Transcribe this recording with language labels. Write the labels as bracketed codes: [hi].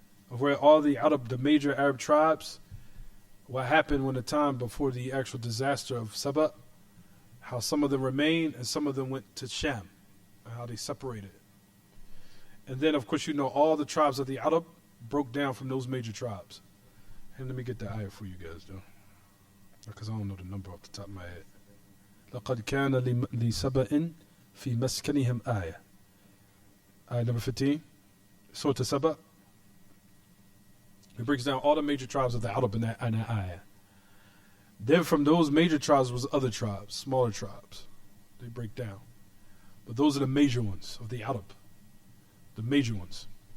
[en] Of where all the Arab, the major Arab tribes, what happened when the time before the actual disaster of Saba, how some of them remained and some of them went to Sham, and how they separated. And then, of course, you know all the tribes of the Arab broke down from those major tribes. And let me get the ayah for you guys, though, because I don't know the number off the top of my head. [ar] لقد كان لسبأ في مسكنهم آية. [en] Ayah number 15, Surah As-Saba. It breaks down all the major tribes of the Arab in that ayah. Then from those major tribes was other tribes, smaller tribes. They break down. But those are the major ones of the Arab. The major ones.